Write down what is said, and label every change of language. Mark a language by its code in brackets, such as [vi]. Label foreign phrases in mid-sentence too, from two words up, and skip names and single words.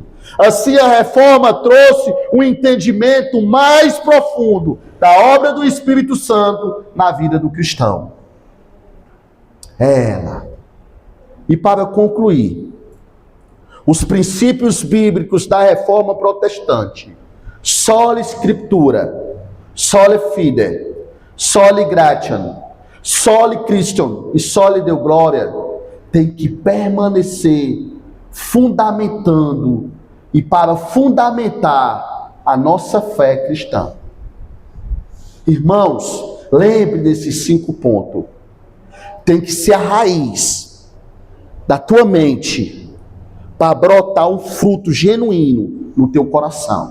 [pt] Assim a reforma trouxe um entendimento mais profundo da obra do Espírito Santo na vida do cristão. E para concluir, os princípios bíblicos da reforma protestante, [la] sola Scriptura, soli fide, soli gratiam, soli Christian e soli Deo gloria, [pt] tem que permanecer fundamentando e para fundamentar a nossa fé cristã. Irmãos, lembre desses 5 pontos. Tem que ser a raiz da tua mente para brotar um fruto genuíno no teu coração.